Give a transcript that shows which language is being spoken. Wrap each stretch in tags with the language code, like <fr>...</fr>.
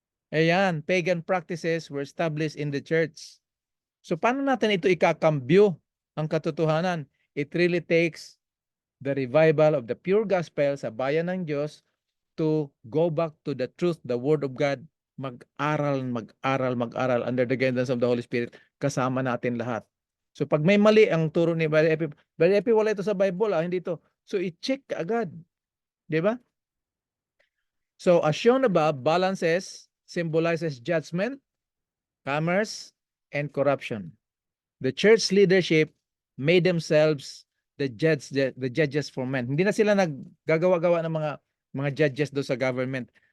<en>Ayan, pagan practices were established in the church.</en> <tl>So paano natin ito ikakambyo ang katotohanan?</tl> <en>It really takes the revival of the pure gospel</en> <tl>sa bayan ng Diyos</tl> <en>to go back to the truth, the word of God,</en> <tl>mag-aral</tl> <en>under the guidance of the Holy Spirit,</en> <tl>kasama natin lahat. So pag may mali ang turo ni Brother Epi, wala ito sa Bible, hindi ito. So i-check agad. Di ba?</tl> <en>So as shown above, balances symbolizes judgment, commerce, and corruption. The church leadership made themselves the judges for men.</en> <tl>Hindi na sila naggagawa-gawa ng mga judges do sa government.</tl>